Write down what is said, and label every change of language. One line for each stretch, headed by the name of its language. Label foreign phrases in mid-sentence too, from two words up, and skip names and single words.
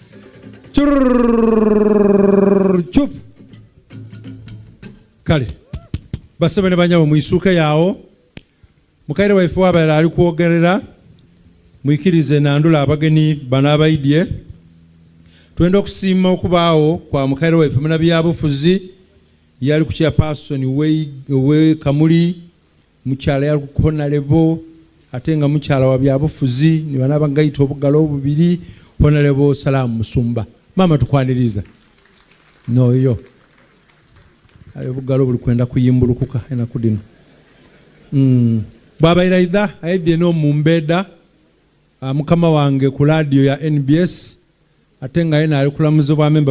Soga: Chup. Kale. Basebe ne banyabo muisuke yawo. Mukaire waife wabaira ali kwogerera. Mwikirize nandula abageni banabaidye. Twenda okusiima okubaawo kwa mukaire waife munabyabufuzi yali ku chairperson we Kamuli mukyala yali ku Honorable ate nga mukyala wa byabufuzi ni bana bangayita obugalo obubiri Honorable Salamu Musumba. Mama tukwaniriza noyo ayo bugalo buli kwenda kuyimbulukuka ena kudino baba iraida aidye no mumbeda mukama wange ku radio ya NBS ate nga yena ali kulamuzo ba member